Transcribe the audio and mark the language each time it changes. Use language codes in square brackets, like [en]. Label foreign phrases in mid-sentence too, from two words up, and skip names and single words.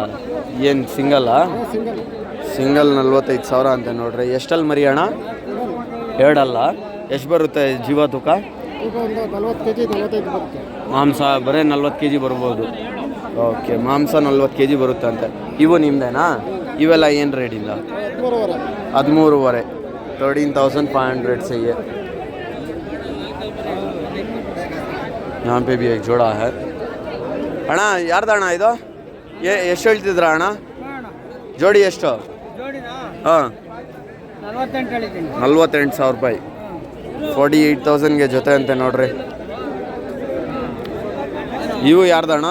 [kn] ಏನು ಸಿಂಗಲ್ಲಾ? ಸಿಂಗಲ್ 45,000 ಅಂತ ನೋಡ್ರಿ. ಎಷ್ಟಲ್ಲಿ ಮರಿ ಅಣ್ಣ? 2 ಅಲ್ಲ. ಎಷ್ಟು ಬರುತ್ತೆ ಜೀವ ತೂಕ? ಮಾಂಸ ಬರೀ 40 kg ಬರ್ಬೋದು. ಓಕೆ, ಮಾಂಸ 40 kg ಬರುತ್ತಂತೆ. ಇವು ನಿಮ್ದೇನಾ? ಇವೆಲ್ಲ ಏನು ರೇಟಿಂದ? 13.5. [hi] 13,500 से ये. यहाँ पे भी एक जोड़ा है. [kn] ಅಣ್ಣ ಯಾರ್ದು ಅಣ್ಣ ಇದು? ಎಷ್ಟು ಹೇಳ್ತಿದ್ರ ಅಣ್ಣ ಜೋಡಿ? ಎಷ್ಟು? ಹಾಂ, 48,000 ರೂಪಾಯಿ. 48,000ಗೆ ಜೊತೆ ಅಂತೆ ನೋಡ್ರಿ. ಇವು ಯಾರ್ದು ಅಣ್ಣ?